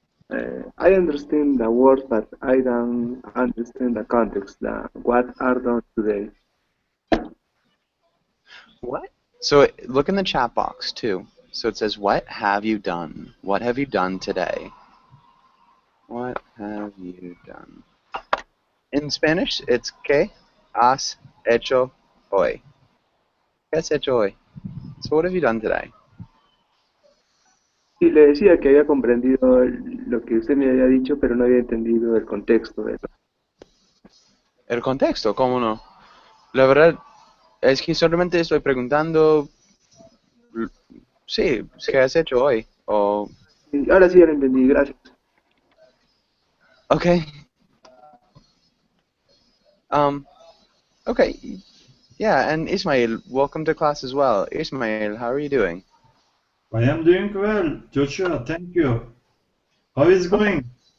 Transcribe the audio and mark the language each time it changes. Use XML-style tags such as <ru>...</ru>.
<en>I understand the words, but I don't understand the context. The what are done today? What? So, look in the chat box, too. So, it says, what have you done? What have you done today? What have you done? In Spanish, it's</en> <es>¿qué has hecho hoy? ¿Qué has hecho hoy?</es> <en>So what have you done today?</en> <es>Y le decía que había comprendido lo que usted me había dicho, pero no había entendido el contexto de El contexto, ¿cómo no? La verdad es que solamente estoy preguntando, sí, ¿qué has hecho hoy? O, Y ahora sí ya lo entendí, gracias.</es> <en>okay, um, okay, yeah, and Ismail, welcome to class as well. Ismail, how are you doing? I am doing well, Joshua. Thank you. How is it Okay, going?</en>